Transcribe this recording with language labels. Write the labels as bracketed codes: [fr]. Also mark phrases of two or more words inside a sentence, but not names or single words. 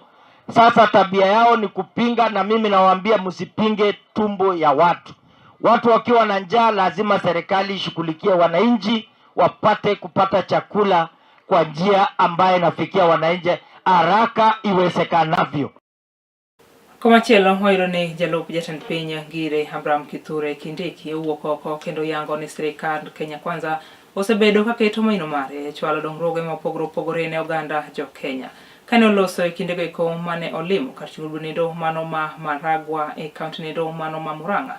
[sw] Sasa tabia yao ni kupinga, na mimi nawaambia msipinge tumbo ya watu. Watu wakiwa na njaa lazima serikali ishughulikie wananchi wapate kupata chakula kwa njia ambayo inafikia wananchi haraka iwezekanavyo. [luo] Komachielo hoiro ni jalup jatend piny Ngire Abraham Kithure Kindiki owuok oko kendo yango ni sirikand Kenya Kwanza osebedo ka keto maino mare chwalo dongruoge mopogore opogore ne oganda jo Kenya. Kane oloso e kindego eko mane olimo kar chudo nido mano ma Maragwa e kaunti nido mano ma Murang'a.